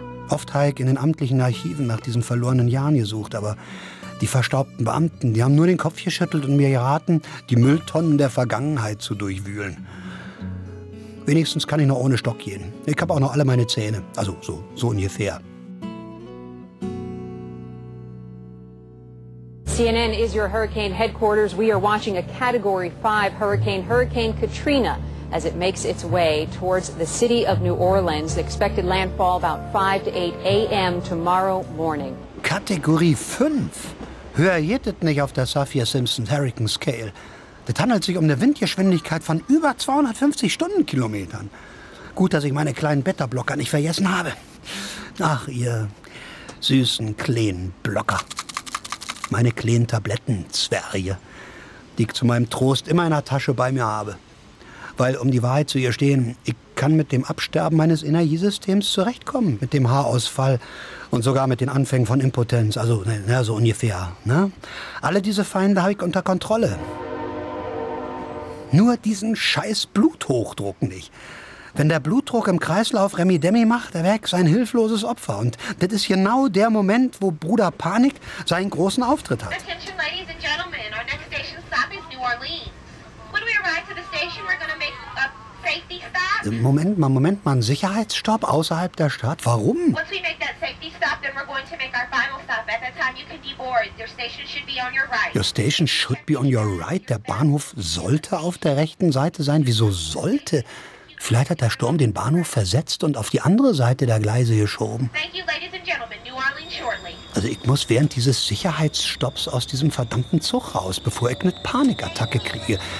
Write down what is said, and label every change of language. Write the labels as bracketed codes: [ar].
[de] Oft habe ich in den amtlichen Archiven nach diesen verlorenen Jahren gesucht, aber die verstaubten Beamten, die haben nur den Kopf geschüttelt und mir geraten, die Mülltonnen der Vergangenheit zu durchwühlen. Wenigstens kann ich noch ohne Stock gehen. Ich habe auch noch alle meine Zähne, also so ungefähr. [en] CNN is your hurricane headquarters. We are watching a Category 5 hurricane, Hurricane Katrina. As it makes its way towards the city of New Orleans, expected landfall about 5 to 8 a.m. tomorrow morning. [de] Kategorie 5. Hör jetzt nicht auf der Saffir-Simpson Hurricane Scale. Das handelt sich um eine Windgeschwindigkeit von über 250 Stundenkilometern. Gut, dass ich meine kleinen Beta-Blocker nicht vergessen habe. Ach, ihr süßen kleinen Blocker. Meine kleinen Tablettenzwerge, die ich zu meinem Trost immer in der Tasche bei mir habe. Weil, um die Wahrheit zu gestehen, ich kann mit dem Absterben meines Energiesystems zurechtkommen. Mit dem Haarausfall und sogar mit den Anfängen von Impotenz. Also, ne, so ungefähr. Ne? Alle diese Feinde habe ich unter Kontrolle. Nur diesen scheiß Bluthochdruck nicht. Wenn der Blutdruck im Kreislauf Remi-Demi macht, dann wäre ich sein hilfloses Opfer. Und das ist genau der Moment, wo Bruder Panik seinen großen Auftritt hat. [en] Attention, ladies and gentlemen. Our next station stop is New Orleans. What station. We're going to make a safety stop. [de] Moment mal, einen Sicherheitsstopp außerhalb der Stadt? Warum? [en] Once we make that safety stop, then we're going to make our final stop. At that time, you can deboard. Your station should be on your right. Your station should be on your right. [de] Der Bahnhof sollte auf der rechten Seite sein. Wieso sollte? Vielleicht hat der Sturm den Bahnhof versetzt und auf die andere Seite der Gleise geschoben. [en] Thank you, ladies and gentlemen. New Orleans shortly. [de] Also ich muss während dieses Sicherheitsstopps aus diesem verdammten Zug raus, bevor ich eine Panikattacke kriege.